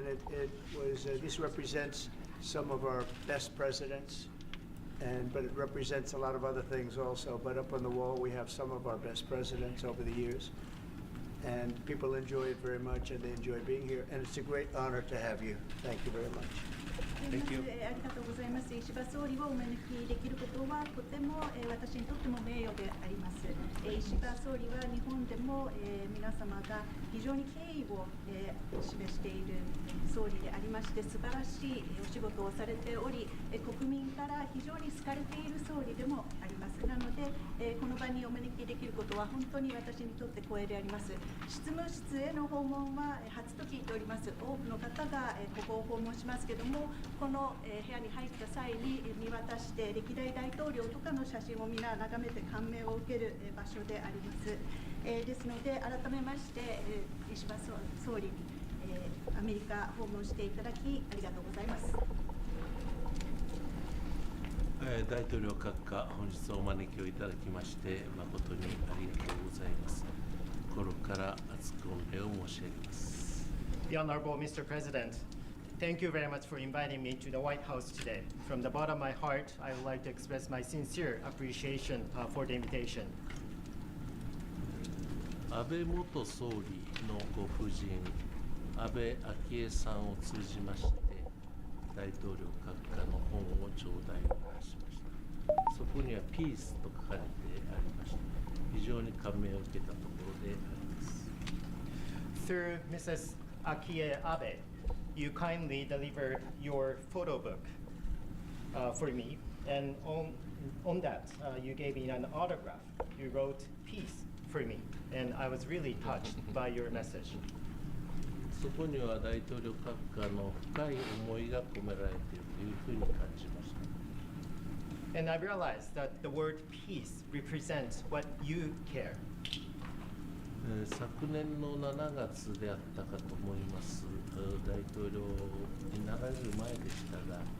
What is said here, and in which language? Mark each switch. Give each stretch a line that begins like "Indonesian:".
English: And it was this represents some of our best presidents, but it represents a lot of other things also. But up on the wall, we have some of our best presidents over the years. And people enjoy it very much, and they enjoy being here. And it's a great honor to have you. Thank you very much. Thank you.
Japanese: ありがとうございます。石破総理をお招きできることはとても私にとっても名誉であります。石破総理は日本でも皆様が非常に敬意を示している総理でありまして、素晴らしいお仕事をされており、国民から非常に好かれている総理でもあります。なのでこの場にお招きできることは本当に私にとって光栄であります。執務室への訪問は初と聞いております。多くの方がここを訪問しますけども、この部屋に入った際に見渡して歴代大統領とかの写真を皆眺めて感銘を受ける場所であります。ですので改めまして石破総理、アメリカ訪問していただきありがとうございます。大統領閣下、本日お招きをいただきまして誠にありがとうございから厚く御礼を申し上げます。
English: The Honorable Mr. President, thank you very much for inviting me to the White House today. From the bottom of my heart, I would like to express my sincere appreciation for the invitation.
Japanese: 安倍元総理のご夫人、安倍昭恵さんを通じまして、大統領閣下の本を頂戴いたしました。そこにはピースと書かれてありまして、非常に感銘を受けたところであります。
English: Through Mrs. Akie Abe, you kindly delivered your photo book for me, and on that, you gave me an autograph. You wrote peace for me, and I was really touched by your message.
Japanese: そこには大統領閣下の深い思いが込められているというふうに感じました。
English: And I realized that the word peace represents what you care.
Japanese: 昨年の7月であったかと思います。大統領になられる前でしたが、